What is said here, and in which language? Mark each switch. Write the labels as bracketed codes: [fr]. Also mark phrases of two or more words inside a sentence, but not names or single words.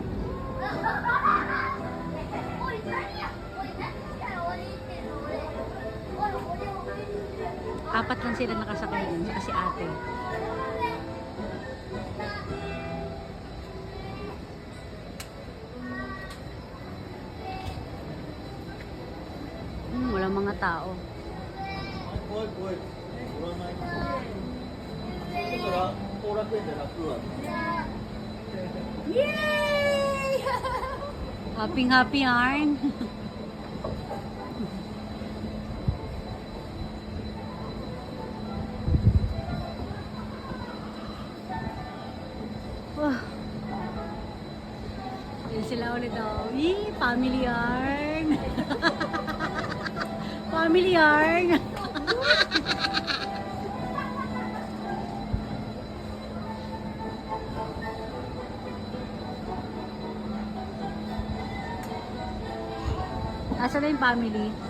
[tl] Apat lang sila nakasakay dun, saka si ate. Walang mga tao. [ja] 怖い怖い乗らないだから後楽園じゃなく Yay! [tl] Happy yarn. Wah. Yan sila ulit daw. Family yarn. Family yarn. Asa na yung family?